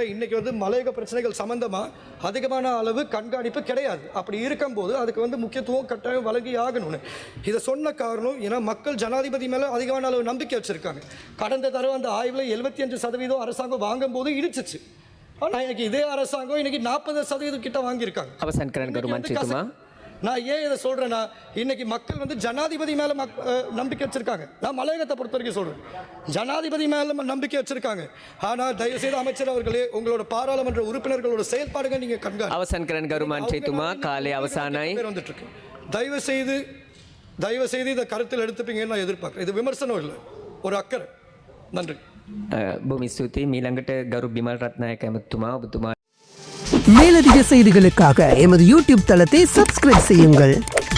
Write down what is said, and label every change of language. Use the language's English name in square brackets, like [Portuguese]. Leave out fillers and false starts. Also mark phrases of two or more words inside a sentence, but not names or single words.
[Tamil] இன்றைக்கி வந்து மலையக பிரச்சனைகள் சம்மந்தமாக அதிகமான அளவு கண்காணிப்பு கிடையாது. அப்படி இருக்கும்போது அதுக்கு வந்து முக்கியத்துவம் கட்டாயம் வழங்கி ஆகணும்னு இதை சொன்ன காரணம், ஏன்னா மக்கள் ஜனாதிபதி மேலே அதிகமான அளவு நம்பிக்கை வச்சுருக்காங்க. கடந்த தடவை அந்த ஆய்வில் 75% அரசாங்கம் வாங்கும்போது இடிச்சிச்சு. ஆனால் இன்னைக்கு இதே அரசாங்கம் இன்னைக்கு 40% கிட்ட வாங்கியிருக்காங்க. [Sinhala] අවසන් කරන්න ගරු මන්ත්‍රීතුමා. [Tamil] நான் ஏன் இதை சொல்கிறேன்னா, இன்னைக்கு மக்கள் வந்து ஜனாதிபதி மேலே நம்பிக்கை வச்சுருக்காங்க. நான் மலையகத்தை பொறுத்த வரைக்கும் சொல்கிறேன், ஜனாதிபதி மேலே நம்பிக்கை வச்சுருக்காங்க. ஆனால் தயவுசெய்து அமைச்சர் அவர்களே, உங்களோட பாராளுமன்ற உறுப்பினர்களோட செயல்பாடுகள் நீங்கள் கண்காணி. [Sinhala] අවසන් කරන්න ගරු මන්ත්‍රීතුමා. කාලය අවසానයි. [Tamil] வந்துட்டுருக்கு. தயவுசெய்து இதை கருத்தில் எடுத்துப்பீங்கன்னு நான் எதிர்பார்க்குறேன். இது விமர்சனம் இல்லை, ஒரு அக்கறை. நன்றி. [Sinhala] බොහොම ස්තුතියි. මීළඟට ගරු බිමල් රත්නායක ඇමතුමා ඔබතුමා. [Tamil] மேலதிக செய்திகளுக்காக எமது யூடியூப் தளத்தை சப்ஸ்கிரைப் செய்யுங்கள்.